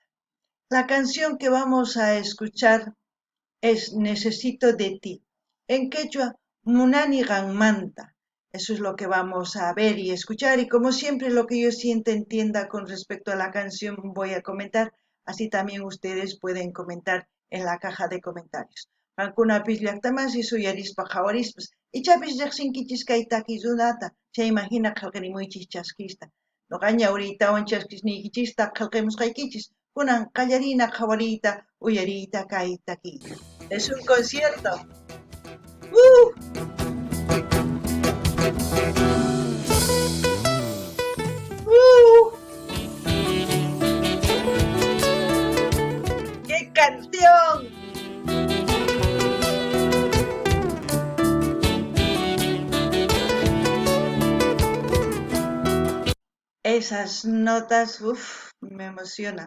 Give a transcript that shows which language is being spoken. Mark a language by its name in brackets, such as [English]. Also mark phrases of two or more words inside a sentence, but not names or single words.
[Spanish] La canción que vamos a escuchar es Necesito de ti. En quechua, Munani Ganmanta. Eso es lo que vamos a ver y escuchar. Y como siempre, lo que yo sienta, entienda con respecto a la canción, voy a comentar. Así también ustedes pueden comentar en la caja de comentarios. [Quechua] Alguna llaqtamas y suyarispa jawarispas. Y chapis riqsinkichis kay takiyunata. Chay imagina qillqirimuychis chaskista. Noqaña ahorita chaskisnikichista qillqimusqaykichis. Kunan qallarina qawariyta uyariyta kay takiyta. [Spanish] Es un concierto. ¡Uh! ¡Qué canción! Esas notas, me emociona.